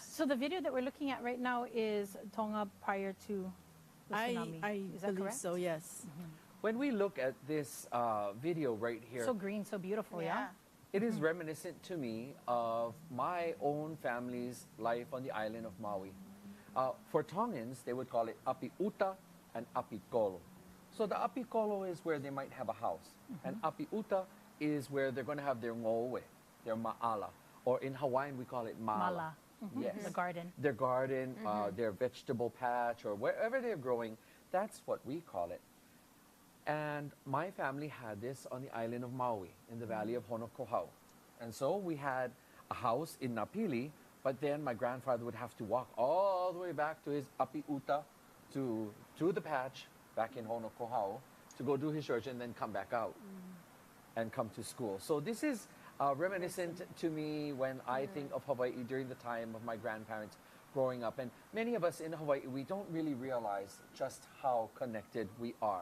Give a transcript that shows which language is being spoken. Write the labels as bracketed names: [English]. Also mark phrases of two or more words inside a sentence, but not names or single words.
[English] So the video that we're looking at right now is Tonga prior to the tsunami. I is that believe correct? so, yes. When we look at this video right here, So green, so beautiful, yeah? it is reminiscent to me of my own family's life on the island of Maui. For Tongans, they would call it [Tongan] api uta [English] and [Tongan] api kolo. [English] So the [Tongan] api kolo [English] is where they might have a house, and [Tongan] api uta [English] is where they're going to have their ngowe, their ma'ala, or in Hawaiian we call it mala. Mala. Yes. The garden. Their garden, their vegetable patch, or wherever they're growing, that's what we call it. And my family had this on the island of Maui, in the valley of Honokohau. And so we had a house in Napili, but then my grandfather would have to walk all the way back to his [Tongan] api uta, [English] to the patch, back in Honokohau, to go do his church and then come back out and come to school. So this is reminiscent to me when I think of Hawaii during the time of my grandparents growing up. And many of us in Hawaii, we don't really realize just how connected we are.